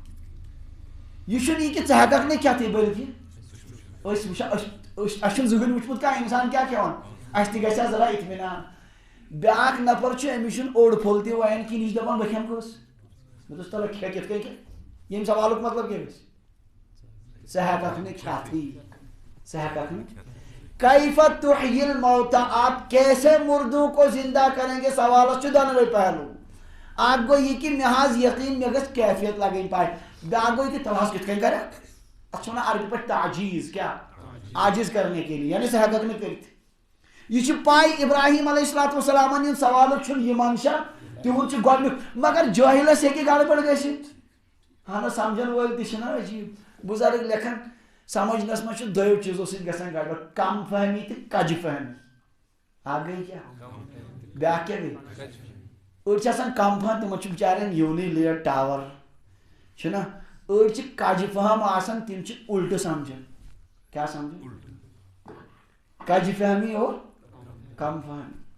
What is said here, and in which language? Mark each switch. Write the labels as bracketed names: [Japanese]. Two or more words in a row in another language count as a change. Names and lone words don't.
[Kashmiri] یہ چھُنہٕ کہ ژٕ ہٮ۪ککھ نہٕ کھٮ۪تھٕے بٔلکہِ أسۍ وٕچھو اَسہِ چھُنہٕ زٕہٕنۍ وٕچھمُت کانٛہہ اِنسان کیٛاہ کھٮ۪وان اَسہِ تہِ گژھِ ہا ذرا اطمینان بیٛاکھ نفر چھُ أمِس چھُنہٕ اوٚڑ پھوٚل تہِ وایان کِہیٖنۍ یہِ چھُ دَپان بہٕ کھٮ۪مہٕ کٔژ مےٚ دوٚپُس تَلہٕ کھےٚ کِتھ کٔنۍ کھےٚ ییٚمہِ سوالُک مطلب کیٛاہ گژھِ ژٕ ہٮ۪ککھ نہٕ کھٮ۪تھٕے ژٕ ہٮ۪ککھ نہٕ [Arabic] کیف تحیی الموتا [Urdu] آپ کیسے مردوں کو زندہ کریں گے [Kashmiri] سوالس چھُ دۄنوَے پہلوٗ اکھ گوٚو یہِ کہِ مےٚ حظ یقیٖن مےٚ گژھِ کیفیت لگٕنۍ پاے بیٛاکھ گوٚو یہِ کہِ تَلہٕ حظ کِتھ کٔنۍ کریکھ اتھ چھِ ونان عربی پٲٹھۍ تعجیٖز کیٛاہ [Urdu] عاجز کرنے کے لیے [Kashmiri] یعنی ژٕ ہٮ۪ککھ نہٕ کٔرِتھ یہ چھِ پاے ابراہیم علیہ السلام ہُنٛد سوالُک چھُنہٕ یہِ منشا تِہُنٛد چھُ گۄڈنیُک مگر جٲہلس ہیٚکہِ گڑبڑ گٔژھِتھ اہن سمجھن وٲلۍ تہِ چھِنہ عجیٖب بُزرگ لیکھان سمجھنس منٛز چھُ دۄیو چیٖزو سۭتۍ گژھان گڑبڑ کم فہمی تہٕ کجہِ فہمی اکھ گٔے کیٛاہ بیٛاکھ کیٛاہ گٔے أڑۍ چھِ آسان کم فہم تِمن چھُ بِچارٮ۪ن یِونٕے لیٹ ٹاور چھُنہ أڑۍ چھِ کجہِ فہم آسان تِم چھِ الٹہٕ سمجھان کیٛاہ سمجھان کجہِ فہمی اور کم فہمی